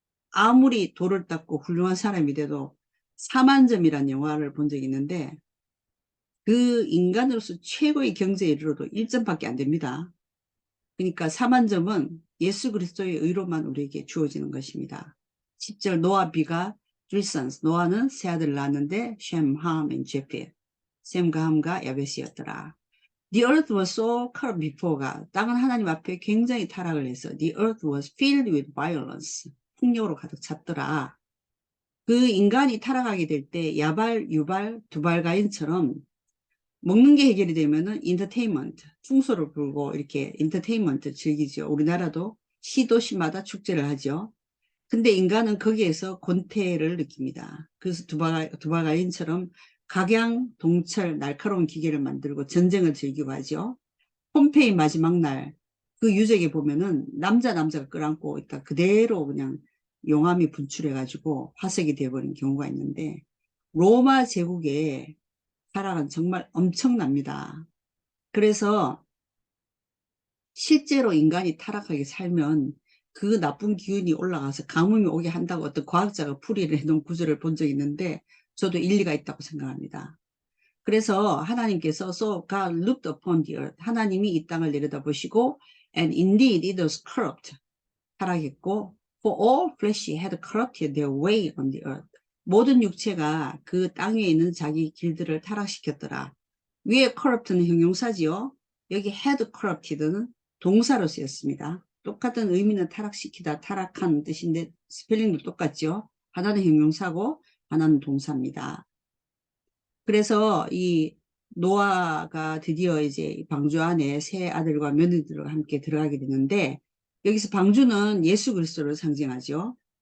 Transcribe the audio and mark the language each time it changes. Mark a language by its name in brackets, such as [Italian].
[Korean] 아무리 돌을 닦고 훌륭한 사람이 돼도 4만점이라는 영화를 본 적이 있는데 그 인간으로서 최고의 경제에 이르러도 1점밖에 안 됩니다. 그러니까 4만점은 예수 그리스도의 의로만 우리에게 주어지는 것입니다. 10절 노아비가 [English] three sons. [Korean] 노아는 세 아들을 낳았는데 셈, 함, and 제펫. 셈과 함과 야벳이었더라. [English] The earth was so corrupt before God. [Korean] 땅은 하나님 앞에 굉장히 타락을 해서 [English] The earth was filled with violence. [Korean] 폭력으로 가득 찼더라. 그 인간이 타락하게 될 때 야발, 유발, 두발가인처럼 먹는 게 해결이 되면은 인터테인먼트, 풍소를 불고 이렇게 인터테인먼트 즐기죠. 우리나라도 시도시마다 축제를 하죠. 근데 인간은 거기에서 권태를 느낍니다. 그래서 두발가인처럼 각양, 동철, 날카로운 기계를 만들고 전쟁을 즐기고 하죠. 폼페이 마지막 날 그 유적에 보면은 남자가 끌안고 있다 그대로 그냥 용암이 분출해가지고 화석이 되어버린 경우가 있는데 로마 제국의 타락은 정말 엄청납니다. 그래서 실제로 인간이 타락하게 살면 그 나쁜 기운이 올라가서 가뭄이 오게 한다고 어떤 과학자가 풀이를 해놓은 구절을 본 적이 있는데 저도 일리가 있다고 생각합니다. 그래서 하나님께서 [English] So God looked upon the earth. [Korean] 하나님이 이 땅을 내려다보시고 [English] And indeed it was corrupt. [Korean] 타락했고 [English] For all flesh had corrupted their way on the earth. [Korean] 모든 육체가 그 땅 위에 있는 자기 길들을 타락시켰더라. 위에 corrupt는 형용사지요. 여기 had corrupted는 동사로 쓰였습니다. 똑같은 의미는 타락시키다, 타락한 뜻인데 스펠링도 똑같죠. 하나는 형용사고 하나는 동사입니다. 그래서 이 노아가 드디어 이제 방주 안에 세 아들과 며느리들과 함께 들어가게 되는데 여기서 방주는 예수 그리스도를 상징하죠.